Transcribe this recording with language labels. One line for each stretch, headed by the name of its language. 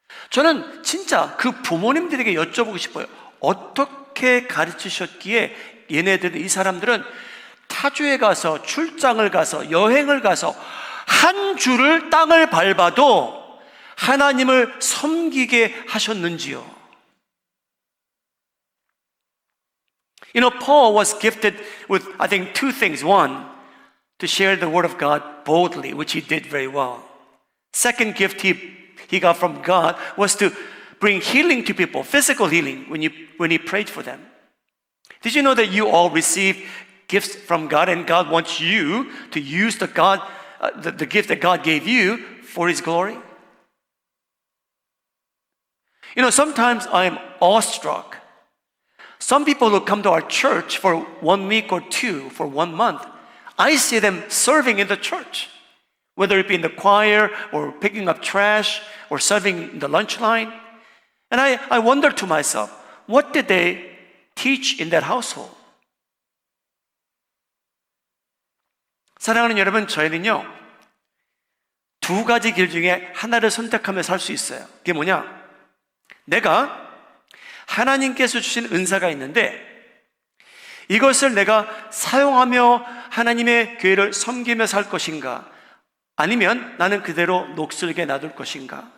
Korean: 저는 진짜 그 부모님들에게 여쭤보고 싶어요. 어떻게 가르치셨기에 얘네들은, 이 사람들은 타주에 가서, 출장을 가서, 여행을 가서 한 주를 땅을 밟아도 하나님을 섬기게 하셨는지요?
English: You know, Paul was gifted with, I think, 2 things. One, to share the word of God boldly, which he did very well. Second gift he got from God was to bring healing to people, physical healing, when he prayed for them. Did you know that you all receive gifts from God, and God wants you to use the gift that God gave you for His glory? You know, sometimes I'm awestruck. Some people who come to our church for 1 week or 2, for 1 month, I see them serving in the church, whether it be in the choir or picking up trash or serving in the lunch line. And I wonder to myself, what did they teach in that household?
Korean: 사랑하는 여러분, 저희는요 2가지 길 중에 하나를 선택하며 살 수 있어요. 그게 뭐냐? 내가 하나님께서 주신 은사가 있는데 이것을 내가 사용하며 하나님의 교회를 섬기며 살 것인가, 아니면 나는 그대로 녹슬게 놔둘 것인가.